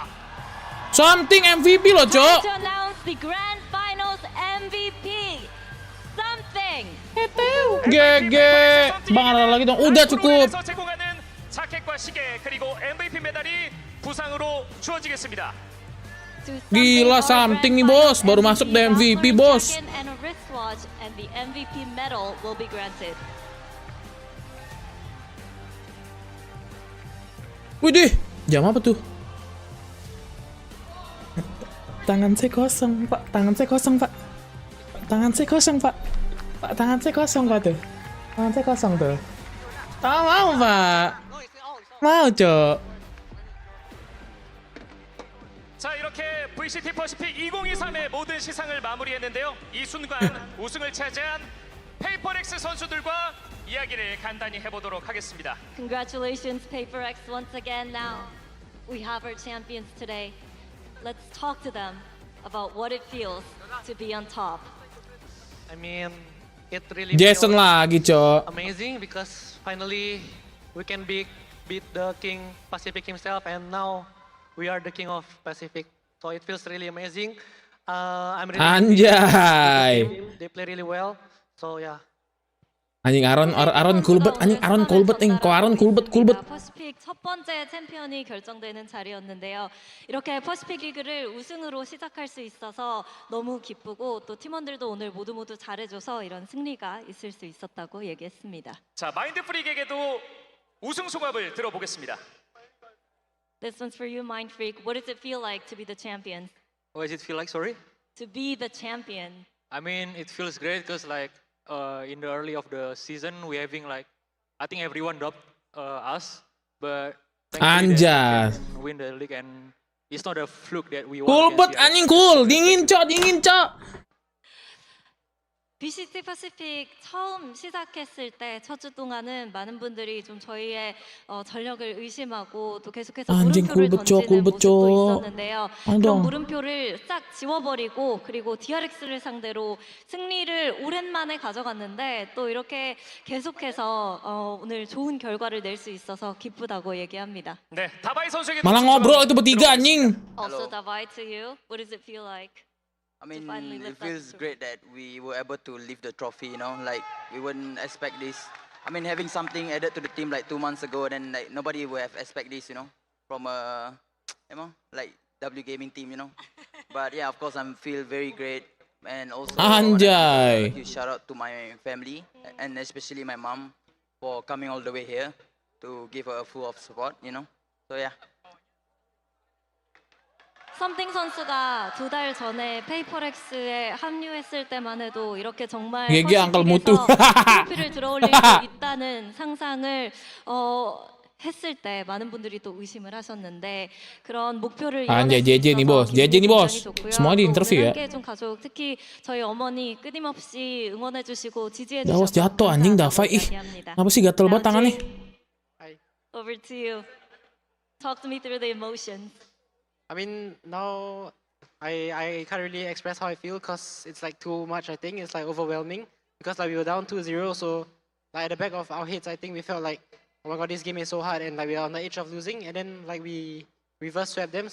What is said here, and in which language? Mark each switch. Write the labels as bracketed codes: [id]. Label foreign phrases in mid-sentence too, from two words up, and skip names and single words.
[id] Something MVP loh, Cok. [en] To announce the grand finals MVP. Something. [id] GG. Bang, ada lagi dong. Udah cukup. [ko] 에서 제공하는 자켓과 시계 그리고 MVP 메달이 부상으로 주어지겠습니다. [id] Gila, something nih, Bos. Baru masuk [en] the MVP, [id] Bos. [en] And a wristwatch and the MVP medal will be granted. [id] Widih, jam apa tuh? Tangan saya kosong, Pak. Tangan saya kosong, Pak. Tangan saya kosong, Pak. Pak, tangan saya kosong, Pak, tuh. Tangan saya kosong, tuh. Mau, Pak. Mau, Cok. [ko] 자, 이렇게 VCT 퍼시픽 2023의 모든 시상을 마무리했는데요. 이 순간 우승을 차지한 페이퍼렉스 선수들과 이야기를 간단히 해보도록 하겠습니다. [en] Congratulations, Paperrex, once again. Now we have our champions today. Let's talk to them about what it feels to be on top. I mean, it really Jason feels [id] lagi, Cok. [en] amazing because finally we can beat the King Pacific himself, and now we are the King of Pacific. So it feels really amazing. I'm really happy with the team. They play really well. So yeah. [id] Anjing Aaron Kulbet, anjing Aaron Kulbet, kok Aaron Kulbet. [ko] 퍼시픽 첫 번째 챔피언이 결정되는 자리였는데요. 이렇게 퍼시픽 리그를 우승으로 시작할 수 있어서 너무 기쁘고 또 팀원들도 오늘 모두 잘해줘서 이런 승리가 있을 수 있었다고 얘기했습니다. 자, 마인드프릭에게도 우승 소감을 들어보겠습니다. [en] This one's for you, Mind Freak. What does it feel like to be the champion? What does it feel like? Sorry. To be the champion. I mean, it feels great because like in the early of the season we having like I think everyone dropped us, but [id] Anjas. [en] win the league and it's not a fluke that we won. [id] Kulbet anjing dingin cok. [ko] VCT 퍼시픽 처음 시작했을 때 첫 주 동안은 많은 분들이 좀 저희의 전력을 의심하고 또 계속해서 물음표를 던지는 모습도 있었는데요. 그런 물음표를 싹 지워버리고 그리고 DRX를 상대로 승리를 오랜만에 가져갔는데 또 이렇게 계속해서 오늘 좋은 결과를 낼 수 있어서 기쁘다고 얘기합니다. 네, 다바이 선수에게 [id] Malah ngobrol itu bertiga anjing. [en] Also, Davai, to you, what does it feel like? I mean, it feels great that we were able to lift the trophy, you know, like we wouldn't expect this. I mean, having something added to the team like 2 months ago, then like nobody would have expect this, you know, from a, like W Gaming team, you know. But yeah, of course, I feel very great, and also [id] Anjay. [en] a huge shout out to my family and especially my mom for coming all the way here to give her a full of support, you know. So yeah. [ko] 썸띵 선수가 2달 전에 페이퍼렉스에 합류했을 때만 해도 이렇게 정말 얘기 angkel mutu. 트로피를 들어올릴 수 있다는 상상을 했을 때 많은 분들이 또 의심을 하셨는데 그런 목표를 [id] Anjay JJ nih bos, JJ nih bos. Semua di interview ya. [ko] 좀 가족 특히 저희 어머니 끊임없이 응원해주시고 지지해주셔서 [id] Awas jatuh anjing Davai. Ih, apa sih gatel banget tangannya? [en] Over to you. Talk to me through the emotions. I mean, now I can't really express how I feel because it's like too much. I think it's like overwhelming because like we were down 2-0, so like at the back of our heads, I think we felt like, oh my god, this game is so hard, and like we are on the edge of losing, and then like we reverse swept them.